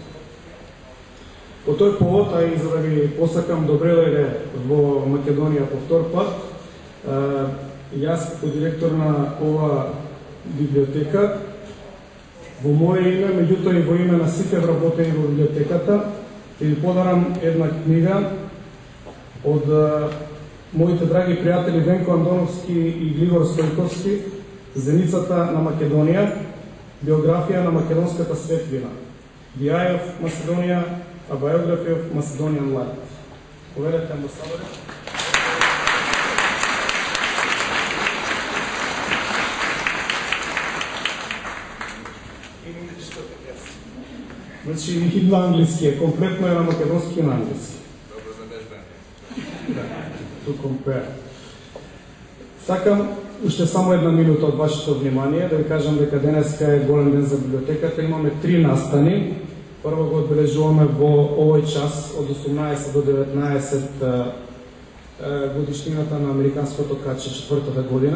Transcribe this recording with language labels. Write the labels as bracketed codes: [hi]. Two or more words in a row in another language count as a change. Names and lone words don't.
[mk] По тој повод, а и за да ви посакам добре дојде во Македонија по втор пат, јас како директор на ова библиотека, во моје име, меѓутоа и во име на сите вработени во библиотеката, ќе ви подарам една книга од моите драги пријатели Венко Андоновски и Глигор Стојковски, Зеницата на Македонија, биографија на македонската светлина. [en] The Eye of Macedonia, a biography of Macedonian life. [mk] Поведете, амбасадоре. Значи, и на англиски е, комплетно е на македонски и на англиски. Добро задежбен. [en] To compare. [mk] Сакам уште само една минута од вашето внимание да ви кажам дека денеска е голем ден за библиотеката. Имаме 3 настани. Прво го одбележуваме во овој час од 18 до 19 годишнината на американското каче 4-та година.